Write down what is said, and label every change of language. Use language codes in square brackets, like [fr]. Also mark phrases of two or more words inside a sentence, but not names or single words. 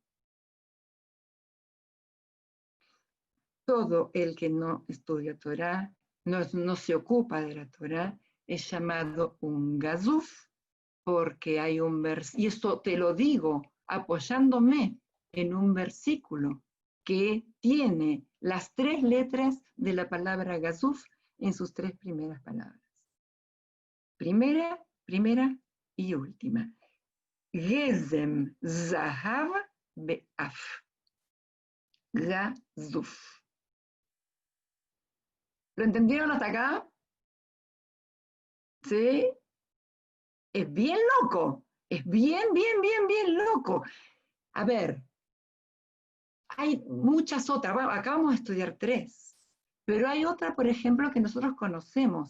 [es] Todo el que no estudia Torah, no se ocupa de la Torah, es llamado un gazuf, porque hay un versículo, y esto te lo digo apoyándome en un versículo que tiene las 3 letras de la palabra gazuf en sus 3 primeras palabras. Primera y última. [he] נזם זהב באף. [es] Gazuf. ¿Lo entendieron hasta acá? ¿Sí? Es bien loco. Es bien loco. A ver, hay muchas otras. Bueno, acá vamos a estudiar 3. Pero hay otra, por ejemplo, que nosotros conocemos.